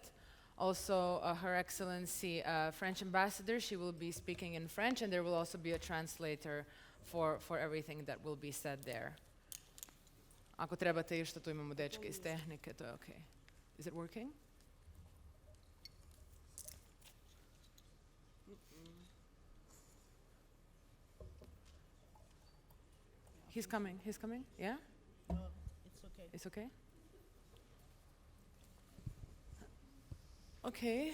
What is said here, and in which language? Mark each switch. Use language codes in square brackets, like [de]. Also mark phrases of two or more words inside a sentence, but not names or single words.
[en] Also, Her Excellency French Ambassador, she will be speaking in French, and there will also be a translator for everything that will be said there. [hr] Ako trebate išta, tu imamo dečke iz tehnike, to je okay. [en] Is it working? He's coming, yeah? It's okay? Okay.